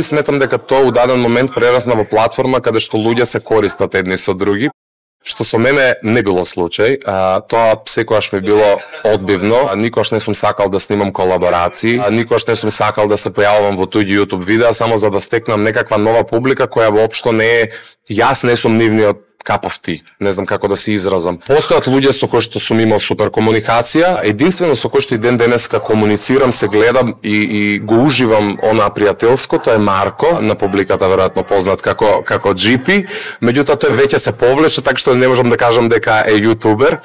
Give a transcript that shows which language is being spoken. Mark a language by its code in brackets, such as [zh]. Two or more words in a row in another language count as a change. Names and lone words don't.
[mk] Сметам дека тоа у даден момент прерасна во платформа каде што луѓе се користат едни со други, што со мене не било случај. Тоа секогаш ми било одбивно. Никош не сум сакал да снимам колаборации, никош не сум сакал да се појавувам во туѓи YouTube видеа само за да стекнам некаква нова публика која воопшто не е, јас не сум нивниот [en] cup of tea, [mk] не знам како да се изразам. Постојат луѓе со кои што сум имал супер комуникација, единствено со кој што и ден денеска комуницирам, се гледам и го уживам она пријателско, тоа е Марко, на публиката веројатно познат како GP, меѓутоа тој веќе се повлече, така што не можам да кажам дека е јутубер.